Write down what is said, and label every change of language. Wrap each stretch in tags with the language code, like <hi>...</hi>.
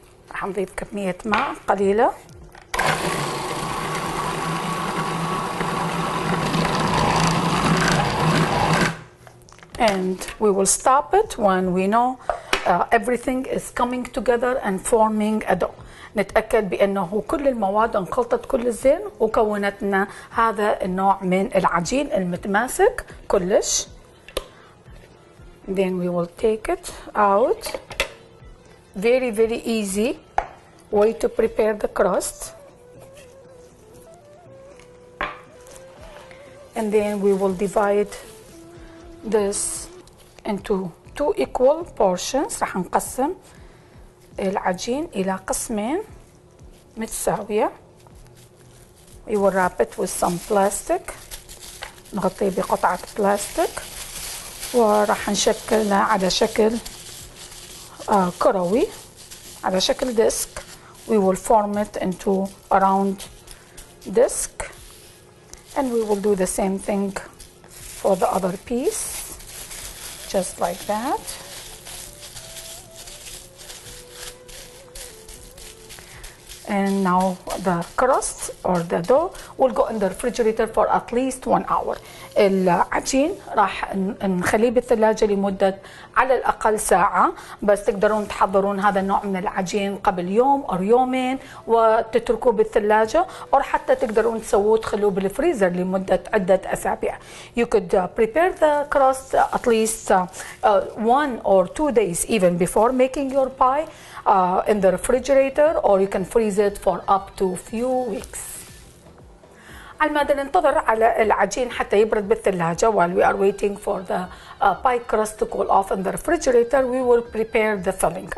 <ar>رح نضيف كمية ماء قليلة.</ar> <en>And we will stop it when we know everything is coming together and forming a dough.</en> <ar>نتأكد بأنه كل المواد انخلطت كل الزين وكونت لنا هذا النوع من العجين المتماسك كلش.</ar> <en>Then we will take it out. Very easy way to prepare the crust. And then we will divide this into 2 equal portions.</en> <ar>راح نقسم العجين إلى قسمين متساوية</ar> <en>we will wrap it with some plastic.</en> <ar>نغطيه بقطعة بلاستيك وراح نشكلها على شكل كروي، على شكل ديسك.</ar> <en>We will form it into a round disc, and we will do the same thing for the other piece, just like that. And now the crust or the dough will go in the refrigerator for at least 1 hour.</en> <ar>العجين راح نخليه بالثلاجة لمدة على الأقل ساعة، بس تقدرون تحضرون هذا النوع من العجين قبل يوم أو يومين وتتركوه بالثلاجة، أو حتى تقدرون تسووه تخلوه بالفريزر لمدة عدة أسابيع.</ar> <en>You could prepare the crust at least 1 or 2 days even before making your pie in the refrigerator, or you can freeze it for up to few weeks.</en> <ar>على ما ننتظر على العجين حتى يبرد بالثلاجة</ar> <en>while we are waiting for the pie crust to cool off in the refrigerator, we will prepare the filling.</en>